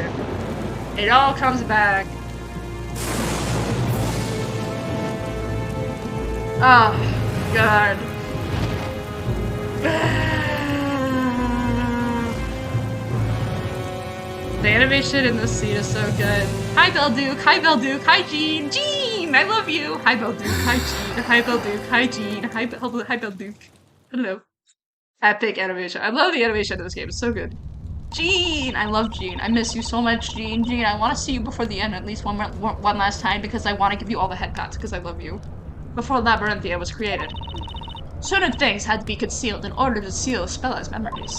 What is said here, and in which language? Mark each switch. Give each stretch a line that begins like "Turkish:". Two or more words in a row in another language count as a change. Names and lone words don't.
English: It all comes back. Oh, God. The animation in this scene is so good. Hi, Belduke. Hi, Belduke. Hi, Jean. Jean, I love you. Hi, Belduke. Hi, Jean. Hi, Belduke. Hi, Jean. Hi, Belduke. Hello. Epic animation. I love the animation in this game. It's so good. Jean! I love Jean. I miss you so much, Jean. Jean, I want to see you before the end at least one last time because I want to give you all the head pats because I love you. Before Labyrinthia was created, certain things had to be concealed in order to seal Spella's memories.